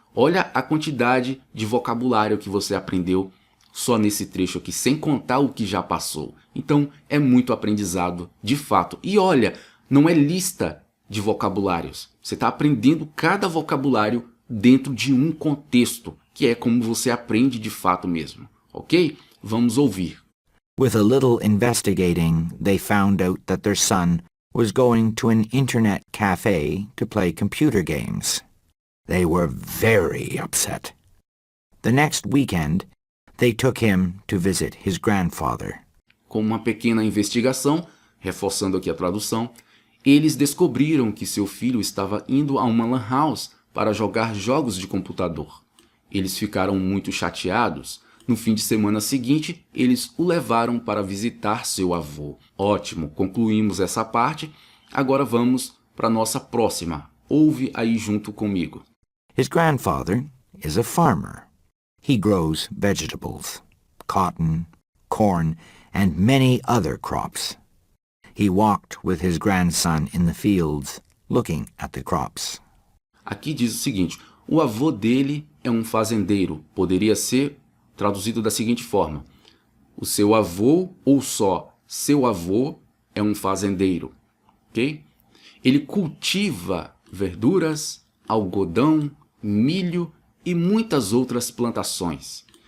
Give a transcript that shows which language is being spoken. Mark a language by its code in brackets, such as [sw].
[pt] Olha a quantidade de vocabulário que você aprendeu só nesse trecho aqui, sem contar o que já passou. Então, é muito aprendizado de fato. E olha, não é lista de vocabulários. Você está aprendendo cada vocabulário dentro de um contexto, que é como você aprende de fato mesmo. Ok? Vamos ouvir. [en] With a little investigating, they found out that their son was going to an internet cafe to play computer games. They were very upset. The next weekend, they took him to visit his grandfather. [pt] Com uma pequena investigação, reforçando aqui a tradução, eles descobriram que seu filho estava indo a uma lan house para jogar jogos de computador. Eles ficaram muito chateados. No fim de semana seguinte, eles o levaram para visitar seu avô. Ótimo, concluímos essa parte. Agora vamos para a nossa próxima. Ouve aí junto comigo. [en] His grandfather is a farmer. He grows vegetables, cotton, corn, and many other crops. He walked with his grandson in the fields, looking at the crops. [pt] Aqui diz o seguinte, o avô dele é um fazendeiro. Poderia ser traduzido da seguinte forma, o seu avô ou só seu avô é um fazendeiro, ok? Ele cultiva verduras, algodão, milho e muitas outras plantações.